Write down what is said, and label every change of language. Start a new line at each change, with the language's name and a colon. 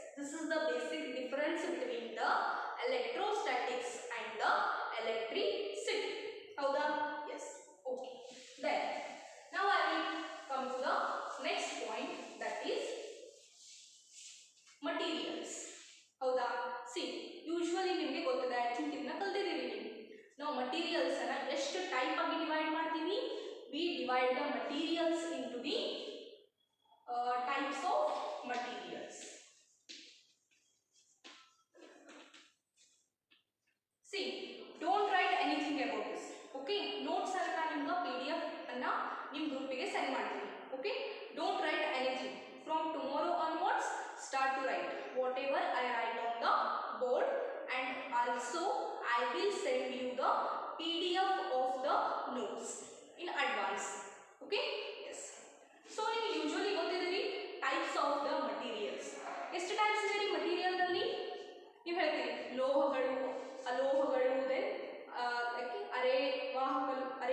English: This is the basic difference between the electrostatics and the electricity.
Kannada: Howda?
English: Yes. Okay. Then now I will come to the next point, that is materials.
Kannada: ಹೌದಾ? C, usually ನಿಮಗೆ ಗೊತ್ತಿದೆ,
English: I think
Kannada: ಇದನ್ನ ಕಲ್ತಿದ್ದೀವಿ ನೀವು. ನಾವು materials ಅನ್ನ ಎಷ್ಟು type ಆಗಿ ಡಿವೈಡ್ ಮಾಡ್ತೀವಿ?
English: We divide the materials into the types of materials. See, don't write anything about this. Okay?
Kannada: Notes ಅನ್ನ ನಿಮ್ಗೆ PDF ಅನ್ನ ನಿಮ್ಮ ಗ್ರೂಪಿಗೆ ಸೆಂಡ್ ಮಾಡ್ತೀವಿ.
English: Okay? Don't write anything. From tomorrow onwards start to write whatever I write on the board, and also I will send you the PDF of the notes in advance. Okay? Yes. So you usually
Kannada: ಗೊತ್ತಿದ್ದೀರಿ
English: types of the materials.
Kannada: ಎಷ್ಟು types ಇದೆ ರೀ material ನಲ್ಲಿ? ನೀವು ಹೇಳ್ತೀರಿ ಲೋಹಗಳು, ಅಲೋಹಗಳು, then ಅರೆವಾಹಕಗಳು.